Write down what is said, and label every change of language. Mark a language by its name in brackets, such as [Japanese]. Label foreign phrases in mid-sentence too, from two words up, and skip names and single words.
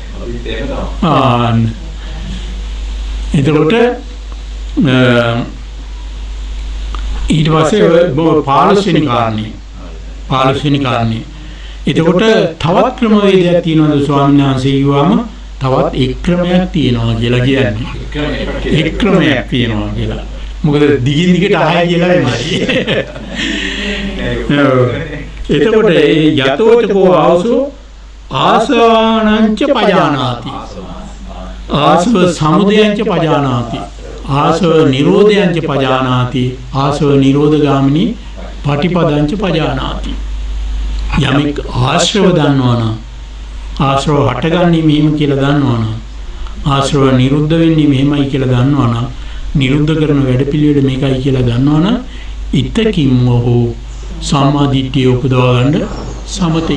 [Sinhala] එතකොට ඊට පස්සේ 15 වෙනි කාරණේ එතකොට තවත් ක්‍රමවේදයක් තියෙනවද ස්වාමීන් වහන්සේ කිව්වම තවත් එක් ක්‍රමයක් තියෙනවා කියලා කියන්නේ. එක් ක්‍රමයක් තියෙනවා කියලා. මොකද දිගින් දිගට ආය කියලා එන්නේ. [Pali] එතකොට යතෝචකෝ ආවසෝ ආසානංච පජානාති. ආසව සමුදයංච පජානාති ආසව නිරෝධයංච පජානාති ආසව නිරෝධගාමිනී පටිපදංච පජානාති. [Sinhala] යමෙක් ආශ්‍රව දන්නවනම් ආශ්‍රව හටගන්නේ මෙහෙම කියලා දන්නවනම් ආශ්‍රව නිරුද්ධ වෙන්නේ මෙහෙමයි කියලා දන්නවනම් නිරුද්ධ කරන වැඩපිළිවෙල මේකයි කියලා දන්නවනම් ඉතකින් මොහු සම්මා දිට්ඨිය උපදවා ගන්න සමතේ.